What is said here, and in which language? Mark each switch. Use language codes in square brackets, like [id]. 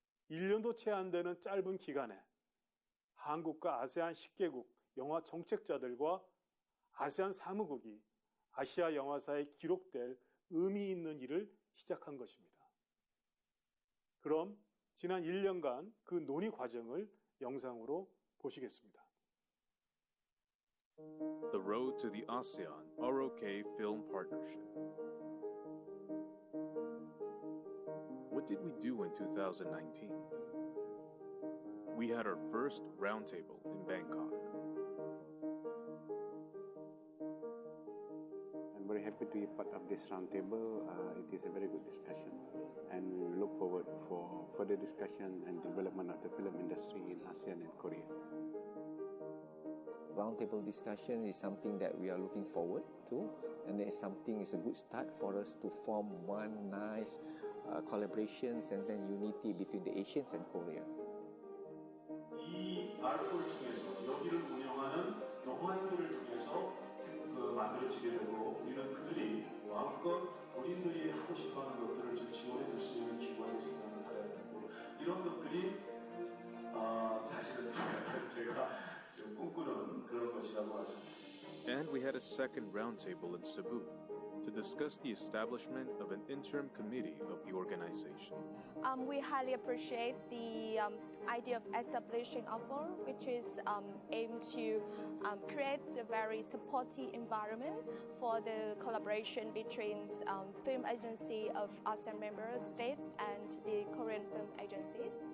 [ko] 1년도 채 안 되는 짧은 기간에 한국과 아세안 10개국 영화 정책자들과 아세안 사무국이 아시아 영화사에 기록될 의미 있는 일을 시작한 것입니다. 그럼 지난 1년간 그 논의 과정을 영상으로 보시겠습니다. [en] The Road to the ASEAN ROK Film Partnership. What did we do in 2019? We had our first roundtable in Bangkok. I'm very happy to be part of this roundtable. It is a very good discussion, and we look forward for further discussion and development of the film industry in ASEAN and Korea. Roundtable discussion is something that we are looking forward to, and it's a good start for us to form one nice collaborations and then unity between the Asians and Korea. [ko] 이 아르코를 통해서 여기를 운영하는 영화인들을 통해서 만들어지게 되고 우리는 그들이 마음껏 본인들이 하고 싶어하는 것들을 좀 지원해 줄 수 있는 기구가 됐으면 해야 되고 이런 것들이 사실은 제가 좀 꿈꾸는 그런 것이라고 하십니다. [en] And we had a second roundtable in Cebu to discuss the establishment of an interim committee of the organization. We highly appreciate the idea of establishing a forum, which is aimed to create a very supportive environment for the collaboration between film agency of ASEAN member states and the Korean film agencies.